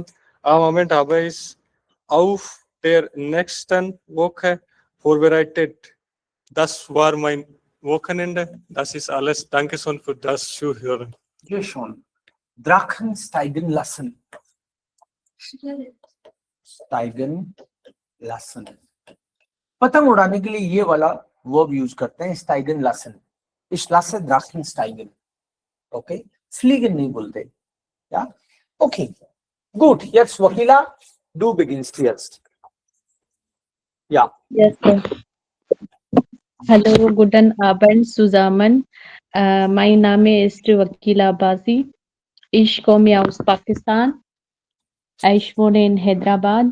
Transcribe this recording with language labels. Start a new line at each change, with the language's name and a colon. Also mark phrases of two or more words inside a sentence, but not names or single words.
German: Am Abend habe ich auf der nächsten Woche vorbereitet. Das war mein Wochenende. Das ist alles. Danke schön für das Zuhören. Sehr schön. Drachen steigen lassen. Steigen lassen.
Hindi: पतंग उड़ाने के लिए ये वाला वर्ब यूज करते हैं
German: steigen lassen. Ich lasse Drachen steigen.
Hindi: Okay? Fliegen नहीं बोलते.
German: Ja? Okay. Gut. Jetzt Wakila, du beginnst jetzt. Ja.
English: Yes, sir.
German: Hallo, guten Abend zusammen. Mein Name ist Wakila Abbasi. Ich komme aus Pakistan. Ich wohne in Hyderabad.